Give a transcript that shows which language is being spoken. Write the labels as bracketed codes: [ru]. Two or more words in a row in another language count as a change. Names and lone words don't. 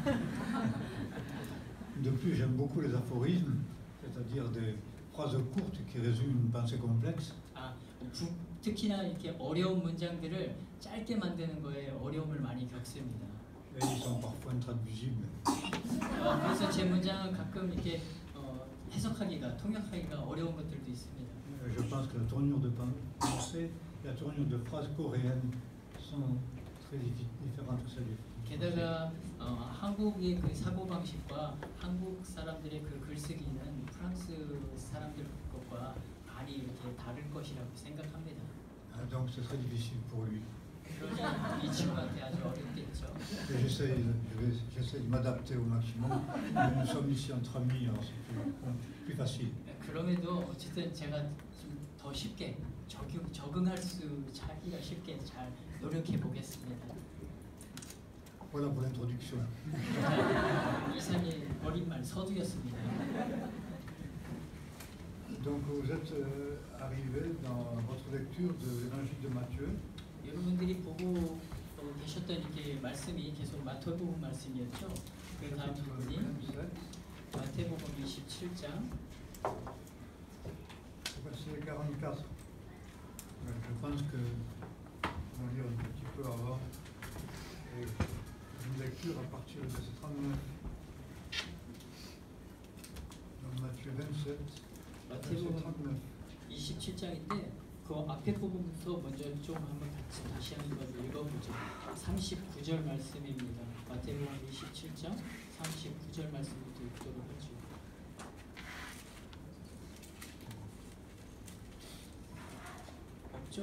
[fr] De plus, j'aime beaucoup les aphorismes, c'est-à-dire des phrases courtes qui résument une pensée complexe. [ko] 특히나 이렇게 어려운 문장들을 짧게 만드는 거에 어려움을 많이 겪습니다. [fr] Et ils sont parfois intraduisibles. [ko] 그래서 제 문장은 가끔 이렇게 해석하기가, 통역하기가 어려운 것들도 있습니다. [fr] Je pense que la tournure de pensée et la tournure de phrases coréennes sont très différentes de celles. [ko] 게다가 한국의 그 사고 방식과 한국 사람들의 그 글쓰기는 프랑스 사람들 것과 많이 이렇게 다를 것이라고 생각합니다. [fr] Donc ce serait difficile pour lui. [ko] 그러니 이 친구한테 아주 어렵겠죠. [fr] J'essaie de m'adapter au maximum. Mais nous sommes ici entre amis, alors c'est plus facile. [ko] 그럼에도 어쨌든 제가 좀 더 쉽게 적응할 수 하기가 쉽게 잘 노력해 보겠습니다. [fr] Voilà pour l'introduction. [ko] 이상의 어린말 서두였습니다. [fr] Donc vous êtes arrivé dans votre lecture de l'évangile de Matthieu. [ko] 여러분들이 보고 계셨던 이렇게 말씀이 계속 마태복음 말씀이었죠. 그 다음 부분이 마태복음 27장 [fr] verset 44. Je pense que on va lire un petit peu avant et une lecture à partir de verset 39. Donc Matthieu 27. [ko] 마태복음 27장인데 그 앞에 부분부터 먼저 좀 한번 다시 한번 읽어보죠. 39절 말씀입니다. 마태복음 27장 39절 말씀부터 읽도록 하죠. 없죠?